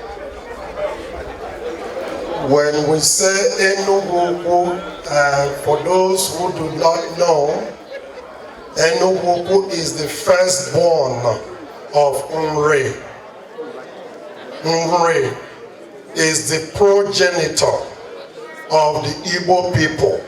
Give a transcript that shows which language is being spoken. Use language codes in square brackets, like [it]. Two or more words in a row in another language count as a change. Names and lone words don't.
[en] When we say Enugwu Ukwu, for those who do not know, Enugwu Ukwu is the firstborn of Nri. Nri is the progenitor of the Igbo people.